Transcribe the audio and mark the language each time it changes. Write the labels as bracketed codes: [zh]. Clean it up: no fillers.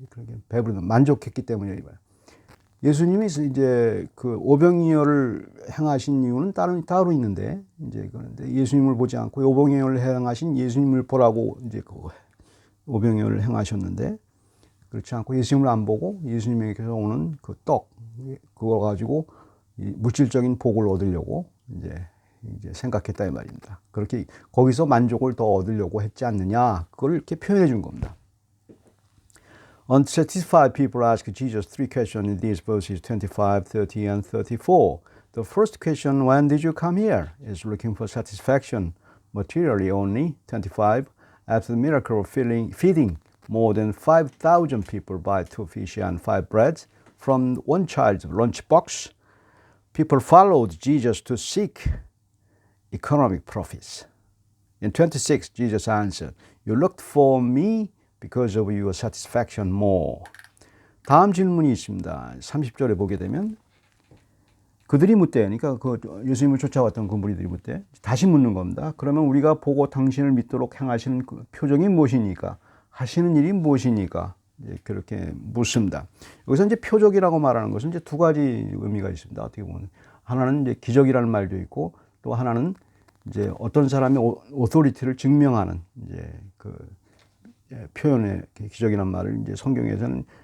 [ko] 그렇게 배부른 만족했기 때문에. 예수님이 이제 그 오병이어를 행하신 이유는 따로 있는데, 이제 그런데 예수님을 보지 않고 오병이어를 행하신 예수님을 보라고 이제 그 오병이어를 행하셨는데, 그렇지 않고 예수님을 안 보고 예수님에게서 오는 그 떡, 그거 가지고 물질적인 복을 얻으려고 이제 생각했다 이 말입니다. 그렇게 거기서 만족을 더 얻으려고 했지 않느냐, 그걸 이렇게 표현해 준 겁니다. [en] Unsatisfied people ask Jesus 3 questions in these verses 25, 30, and 34. The first question, when did you come here, is looking for satisfaction materially only. 25, after the miracle of feeding more than 5,000 people by 2 fish and 5 breads from one child's lunchbox, people followed Jesus to seek economic profits. In 26, Jesus answered, you looked for me because of your satisfaction more. [ko] 다음 질문이 있습니다. 30절에 보게 되면 그들이 묻대, 그러니까 그 예수님을 쫓아왔던 그 무리들이 묻대, 다시 묻는 겁니다. 그러면 우리가 보고 당신을 믿도록 행하시는 그 표정이 무엇이니까, 하시는 일이 무엇이니까, 이제 그렇게 묻습니다. 여기서 이제 표적이라고 말하는 것은 이제 2가지 의미가 있습니다. 어떻게 보면 하나는 이제 기적이라는 말도 있고, 또 하나는 이제 어떤 사람의 오토리티를 증명하는 이제 그 표현의 기적이란 말을 이제 성경에서는